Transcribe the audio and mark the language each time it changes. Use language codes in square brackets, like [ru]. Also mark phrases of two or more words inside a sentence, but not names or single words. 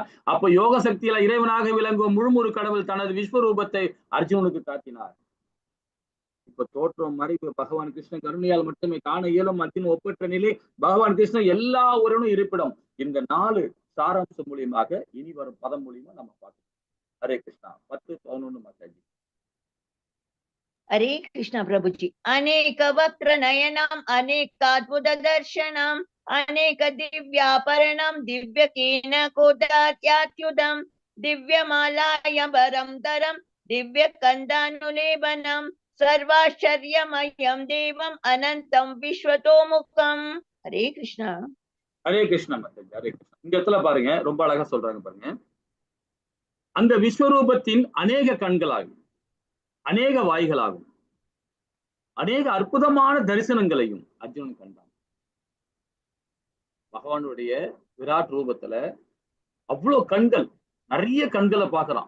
[ta] அப்ப யோக சக்தியில இறைவனாக விளங்கும் முழுமுறு கடவுள் தனது விஸ்வரூபத்தை அர்ஜுனனுக்கு காட்டினார். இப்ப தோற்றம் மறைவு பகவான் கிருஷ்ணன் கருணையால் மட்டுமே காண இயலும். அர்ஜுன் ஒப்பற்ற நிலை பகவான் கிருஷ்ணன் எல்லா உறவும் இருப்பிடம். இந்த 4 சாராம்சம் மூலியமாக இனி வரும் பதம் மூலியமா நம்ம பார்க்கணும். ஹரே கிருஷ்ணா. 10-11 மாதாஜி. [hi] हरे कृष्ण प्रभुजी. [sa] अनेक वक्र नयनम अनेकाद्भुत दर्शनम अनेक दिव्यापरणम दिव्य केन कोदात्यात्युदम दिव्यमालायंबरम धरम दिव्य कंदानुलेपनम सर्वाश्चर्यमयं देवम अनंतम विश्वतोमुखम. [hi] हरे कृष्णा. [ta] ஹரே கிருஷ்ணா மாதாஜி. ஹரே கிருஷ்ணா. இந்த இடத்துல பாருங்க, ரொம்ப அழகா சொல்றாங்க பாருங்க. அந்த விஸ்வரூபத்தின் அநேக கண்களாகும், அநேக வாய்களாகும், அநேக அற்புதமான தரிசனங்களையும் அர்ஜுனன் கண்டான். பகவானுடைய விராட் ரூபத்துல அவ்வளவு கண்கள், நிறைய கண்களை பார்க்கறான்.